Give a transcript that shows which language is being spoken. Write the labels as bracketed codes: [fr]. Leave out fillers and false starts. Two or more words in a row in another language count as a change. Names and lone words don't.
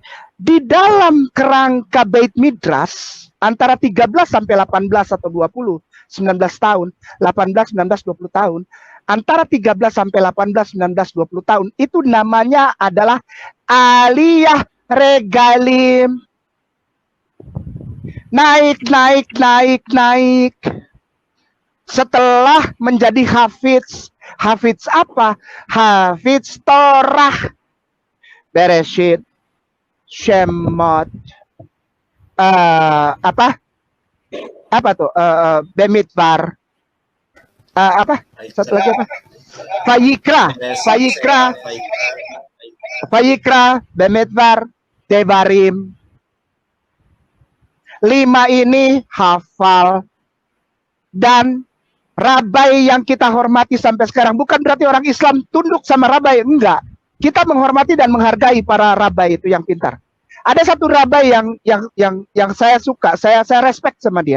[id] Di dalam kerangka Beit Midrash antara 13 sampai 18 atau 20, 19 tahun, 18, 19, 20 tahun, antara 13 sampai 18, 19, 20 tahun itu namanya adalah [he] עלייה לרגלים. [id] Naik. Setelah menjadi hafiz. Hafiz apa? Hafiz Torah. Bereshit. Shemot. Apa tuh? Bemidbar. Apa? Satu lagi apa? Vayikra. Bemidbar. Devarim. 5 ini hafal. Dan rabai yang kita hormati sampai sekarang bukan berarti orang Islam tunduk sama rabai, enggak. Kita menghormati dan menghargai para rabai itu yang pintar. Ada satu rabai yang saya suka, saya respect sama dia.